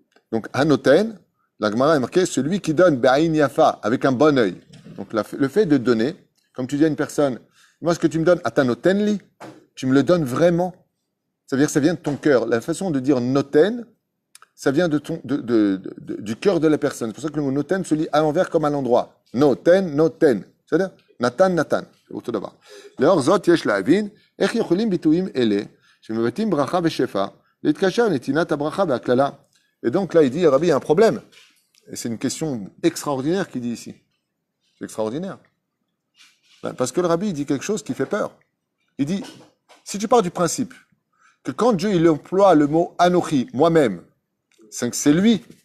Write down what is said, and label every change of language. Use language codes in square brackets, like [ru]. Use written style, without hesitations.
[fr] Donc anoten, la Gemara est marqué celui qui donne [he] be'ayin yafa [fr] avec un bon œil. Donc le fait de donner, Comme tu dis à une personne, moi, ce que tu me donnes, [he] ata noten li, [fr] tu me le donnes vraiment. Ça veut dire que ça vient de ton cœur. La façon de dire noten, ça vient du cœur de la personne. C'est pour ça que le mot noten se lit à l'envers comme à l'endroit. Noten, noten. C'est-à-dire, natan, natan. C'est autre d'abord. [he] לאור זאת יש להבין איך יכולים ביטויים אלה שמבטאים ברכה ושפע להתקשר נתינת הברכה והקללה. [fr] Et donc là, il dit, Rabbi, il y a un problème. Et c'est une question extraordinaire qu'il dit ici. C'est extraordinaire. Parce que le Rabbi, il dit quelque chose qui fait peur. Il dit, si tu pars du principe que quand Dieu il emploie le mot anochi, moi-même, c'est lui.